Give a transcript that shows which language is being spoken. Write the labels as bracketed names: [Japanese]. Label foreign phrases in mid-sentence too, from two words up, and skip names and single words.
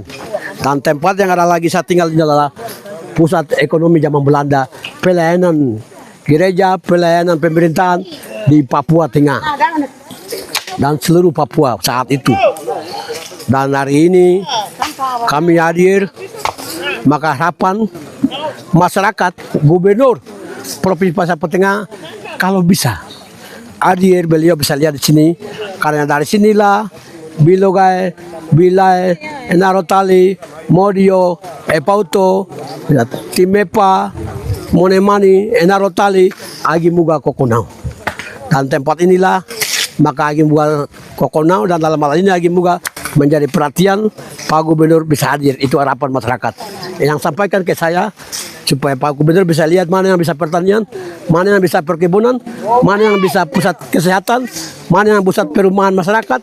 [Indonesian] Dan tempat yang ada lagi saya tinggal ini adalah pusat ekonomi zaman Belanda, pelayanan gereja, pelayanan pemerintahan di Papua Tengah dan seluruh Papua saat itu. Dan hari ini kami hadir, maka harapan masyarakat, gubernur Provinsi Papua Tengah kalau bisa hadir, beliau bisa lihat di sini, karena dari sinilah Bilogai, Bilai, Enarotali, Modio, Epauto, Timepa, Monemani, Enarotali, Agimuga Kokonau. Dan tempat inilah maka Agimuga Kokonau, dan dalam hal ini Agimuga menjadi perhatian Pak Gubernur bisa hadir. Itu harapan masyarakat yang sampaikan ke saya, supaya Pak Gubernur bisa lihat mana yang bisa pertanian, mana yang bisa perkebunan, mana yang bisa pusat kesehatan, mana yang pusat perumahan masyarakat.